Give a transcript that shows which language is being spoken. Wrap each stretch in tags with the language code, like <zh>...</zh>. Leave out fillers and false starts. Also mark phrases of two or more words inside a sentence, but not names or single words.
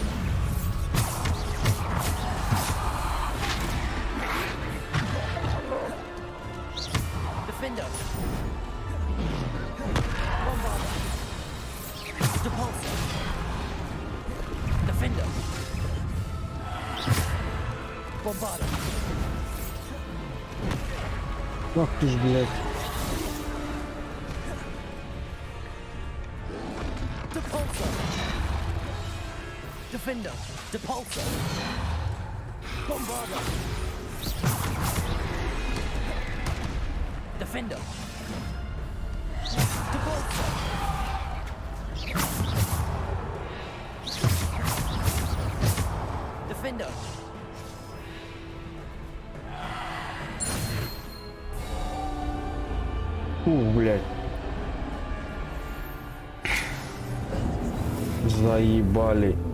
<en>Defender. Bombarda. Depulso. Defender. Bombarda.</en> <ru>Ах ты ж, блядь.</ru> <en>Depulso. Defender. Depulso. Bombarda. Defender. Depulso. Defender.</en> <ru>Блядь. Заебали.</ru>